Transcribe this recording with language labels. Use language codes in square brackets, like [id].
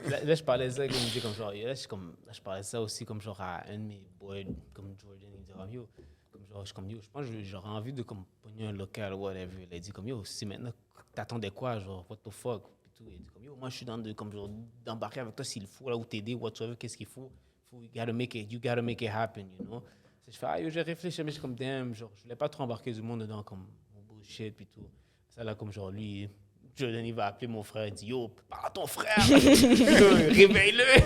[fr] Là, je parlais de ça, comme il dit, comme genre, là, je parlais de ça aussi, comme genre, à un de mes boys, comme Jordan, il dit, comme yo, je pense que j'aurais envie de, comme, pogner un local, whatever. Il a dit, comme yo, si maintenant, t'attendais quoi, genre, [en] what the fuck, [fr] puis tout. Il dit, comme yo, moi, je suis dans de, comme genre, d'embarquer avec toi s'il faut, là, ou t'aider, whatsoever, qu'est-ce qu'il faut. [en] You gotta make it happen, you know. [fr] Je fais, yo, j'ai réfléchi, mais je suis comme, damn, genre, je voulais pas trop embarquer du monde dedans, comme, mon bullshit, puis tout. Ça, là, comme, genre, lui, Jordan, il va appeler mon frère, il dit, yo, parle à ton frère, réveille-le.